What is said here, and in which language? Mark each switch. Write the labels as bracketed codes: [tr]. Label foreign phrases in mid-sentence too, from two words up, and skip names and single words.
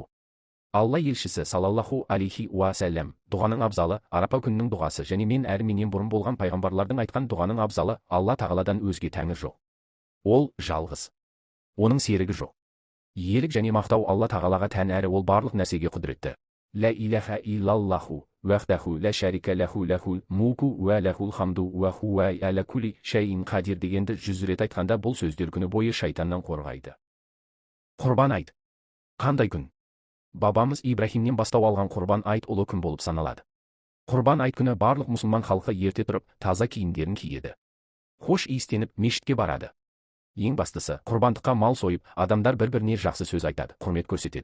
[kk] Алла елшісі [ar] صلى الله عليه وسلم: [kk] "Дұғаның абзалы арапа күнінің дұғасы, және мен әрі менен бұрын болған пайғамбарлардың айтқан дұғаның абзалы, Алла тағаладан өзге тәңір жоқ. Ол жалғыз. Оның серігі жоқ. Иелік және мақтау Алла тағалаға тән, әрі ол барлық нәрсеге құдіретті. [ar] لا إله إلا الله وحده لا شريك له له الملك وله الحمد وهو على كل شيء قدير" [kk] дегенді 100 рет айтқанда бұл сөздер күні бойы шайтаннан қорғайды. Құрбан айт. Қандай күн? Бабамыз Ибрахимнен бастау алған құрбан айт ұлы күн болып саналады. Құрбан айт күні барлық мұсылман халқы ерте тұрып, таза киімдерін киеді. Хош иістеніп, мешітке барады. Ең бастысы, құрбандыққа мал сойып, адамдар бір-біріне жақсы сөз айтады, құрмет көрсетеді.